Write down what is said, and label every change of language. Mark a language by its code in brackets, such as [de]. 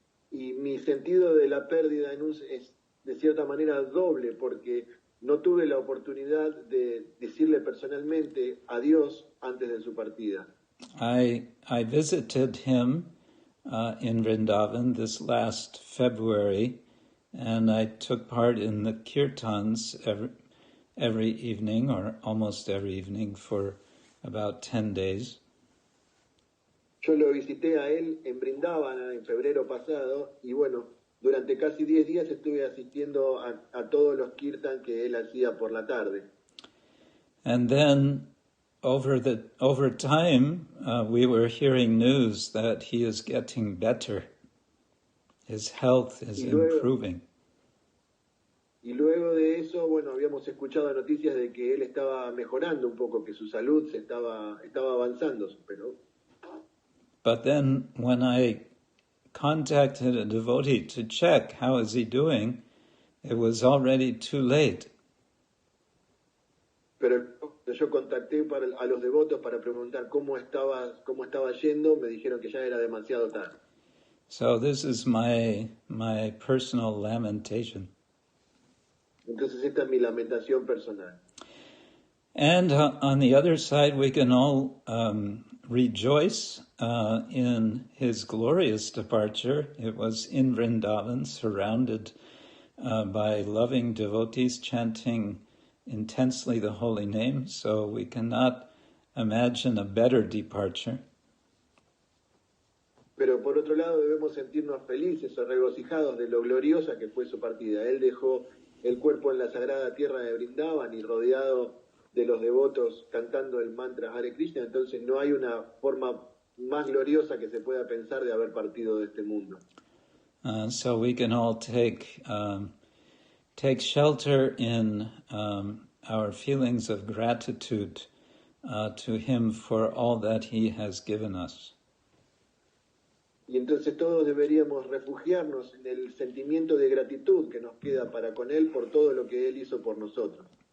[es] Y mi sentido de la pérdida es de cierta manera doble, porque no tuve la oportunidad de decirle personalmente adiós antes de su partida. [en] I visited him in Vrindavan this last February, and I took part in the kirtans every evening, or almost every evening, for about 10 days. [es] Yo lo visité a él en Vrindavan en febrero pasado, y bueno, durante casi 10 días estuve asistiendo a todos los kirtan que él hacía por la tarde. [en] And then over time, we were hearing news that he is getting better. His health is improving. [es] Y luego de eso, bueno, habíamos escuchado noticias de que él estaba mejorando un poco, que su salud estaba avanzando, pero... [en] But then when I contacted a devotee to check how is he doing, it was already too late. [es] Pero yo contacté a los devotos para preguntar cómo estaba yendo, me dijeron que ya era demasiado tarde. [en] So this is my personal lamentation. [es] Entonces esta es mi lamentación personal. [en] And on the other side, we can all rejoice in his glorious departure. It was in Vrindavan, surrounded by loving devotees chanting intensely the holy name, so we cannot imagine a better departure. [es] Pero por otro lado debemos sentirnos felices o regocijados de lo gloriosa que fue su partida. Él dejó el cuerpo en la sagrada tierra de Vrindavan y rodeado de los devotos cantando el mantra Hare Krishna, entonces no hay una forma más gloriosa que se pueda pensar de haber partido de este mundo. [en] So we can all take shelter in our feelings of gratitude to him for all that he has given us. [es] Y entonces todos deberíamos refugiarnos en el sentimiento de gratitud que nos queda para con él por todo lo que él hizo por nosotros.